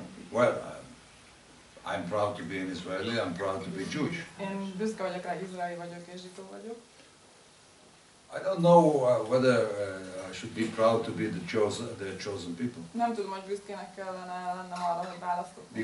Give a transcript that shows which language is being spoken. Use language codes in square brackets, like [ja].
[en] Well, I'm proud to be an Israeli, I'm proud to be Jewish. [hu] Én büszke vagyok rá, izraeli vagyok és zsidó vagyok. [en] I don't know whether I should be proud to be the chosen people. [hu] Nem tudom, hogy büszkének kellene lennem arra, hogy választott nép